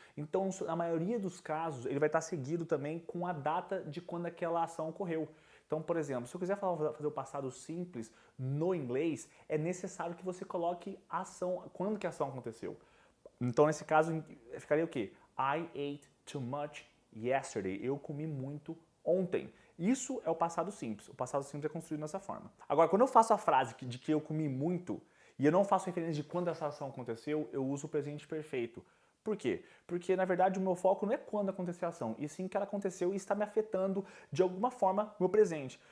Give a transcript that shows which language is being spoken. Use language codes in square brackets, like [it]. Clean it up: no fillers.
[pt] Então, na maioria dos casos, ele vai estar seguido também com a data de quando aquela ação ocorreu. Então, por exemplo, se eu quiser fazer o passado simples no inglês, é necessário que você coloque a ação, quando que a ação aconteceu. Então, nesse caso, ficaria o quê? [en] I ate too much yesterday. [pt] Eu comi muito ontem. Isso é o passado simples. O passado simples é construído dessa forma. Agora, quando eu faço a frase de que eu comi muito, e eu não faço referência de quando essa ação aconteceu, eu uso o presente perfeito. Por quê? Porque, na verdade, o meu foco não é quando aconteceu a ação, e sim que ela aconteceu e está me afetando, de alguma forma, o meu presente.